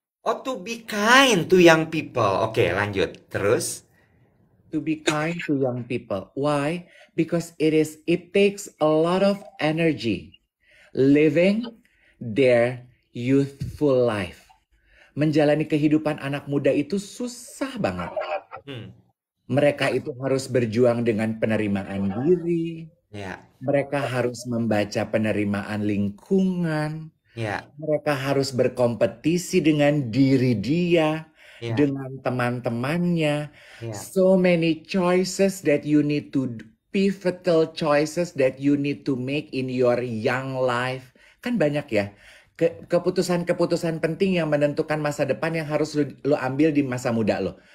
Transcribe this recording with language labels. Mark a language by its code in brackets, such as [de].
[en] Oh, to be kind to young people. [id] Oke, lanjut. Terus? [en] To be kind to young people. Why? Because it takes a lot of energy living their youthful life. [id] Menjalani kehidupan anak muda itu susah banget. Hmm. Mereka itu harus berjuang dengan penerimaan diri. Ya. Mereka harus membaca penerimaan lingkungan. Ya. Mereka harus berkompetisi dengan diri dia, Ya. dengan teman-temannya. Ya. [en] So many choices that you need to, pivotal choices that you need to make in your young life. [id] Kan banyak ya, keputusan-keputusan penting yang menentukan masa depan yang harus lo ambil di masa muda lo.